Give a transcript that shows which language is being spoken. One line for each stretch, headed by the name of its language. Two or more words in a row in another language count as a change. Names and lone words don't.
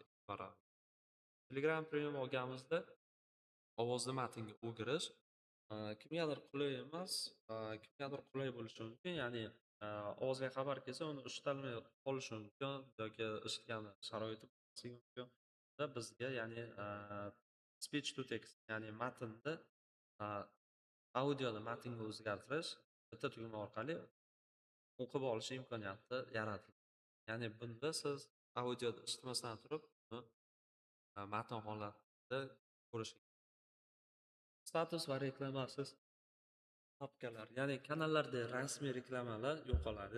Uzbek: Telegram Premium olganimizda ovozli matnga o'girish kimgadir qulay emas, kimgadir qulay bo'lishi mumkin. Ya'ni ovozli xabar kelsa, uni eshitolmay qolishi mumkin yoki eshitgani sharoiti bo'lmasligi mumkin. Bizga ya'ni
English: speech to text,
Uzbek: ya'ni matnni audioni matnga o'zgartirish bitta tugma orqali o'qib olish imkoniyati yaratildi. Ya'ni bunda siz audioni eshitmasdan turib, uni matn holatida ko'rishingiz. Status va reklamasiz papkalar, ya'ni kanallarda rasmiy reklamalar yo'qoladi.